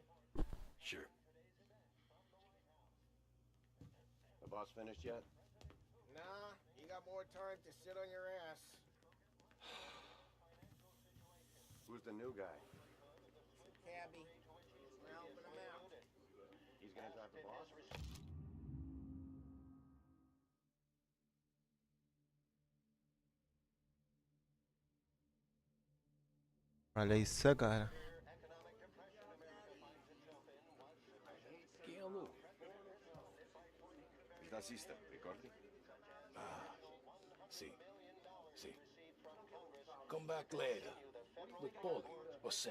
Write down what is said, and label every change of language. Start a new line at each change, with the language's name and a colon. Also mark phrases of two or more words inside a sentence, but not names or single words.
English: Sure. The boss finished yet? Nah, you got more time to sit on your ass. Who's the new guy? Cabby, we're helping him out. He's gonna drive the boss?
Portuguese: Olha isso, cara. Quem é o Lu?
Italian: Il tassista, ricordi? Ah, sì, sì.
English: Come back later. With Paulie or Sam.